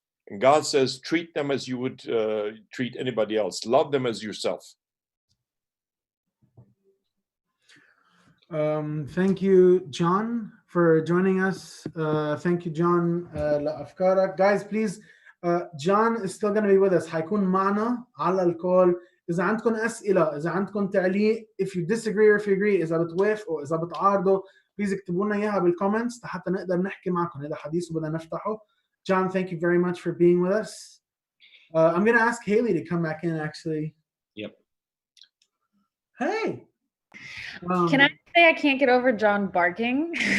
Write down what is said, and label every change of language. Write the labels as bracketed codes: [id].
[en] And God says, treat them as you would treat anybody else. Love them as yourself. Thank you, John, for joining us. Thank you, John, [ar] لأفكارك. [en] Guys, please, John is still going to be with us. [ar] هيكون معنا على الكول. إذا عندكم أسئلة، إذا عندكم تعليق, [en] if you disagree or if you agree, [ar] إذا بتوافقوا، إذا بتعارضوا, [en] please [ar] اكتبوا لنا إياها بالكومنتس حتى نقدر نحكي معكم. هذا حديث وبدنا نفتحه. [en] John, thank you very much for being with us. I'm going to ask Haley to come back in, actually. Yep. Hey. Can I say I can't get over John barking?